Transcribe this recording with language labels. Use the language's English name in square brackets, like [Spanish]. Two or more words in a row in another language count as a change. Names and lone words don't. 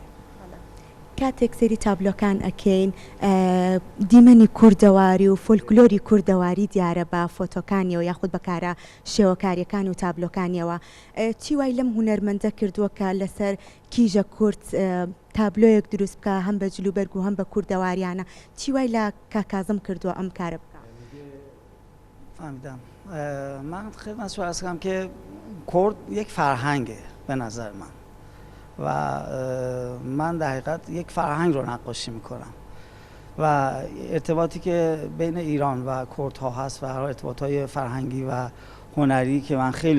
[Central Kurdish] کاتێک سەیری تابلۆکان ئەکەین دیمەنی کوردەواری و فۆلکلۆری کوردەواری دیارە بە فۆتۆکانیەوە یاخود بەکارە شێوەکاریەکان و تابلۆکانیەوە. چی وای لەم هونەرمەندە کردووە کە لەسەر کیژە کورد تابلۆیەک دروست بکە هەم بە جلوبەرگ و هەم بە کوردەواریانە؟ چی وای لە کاکازم کردووە ئەم کارە بکە؟ [Persian] فهمیدم. من خدمت شما عرض کنم که کرد یک فرهنگه به نظر من و من در حقیقت یک فرهنگ رو نقاشی میکنم و ارتباطی که بین ایران و کردها هست و ارتباطهای فرهنگی و هنری که من خیلی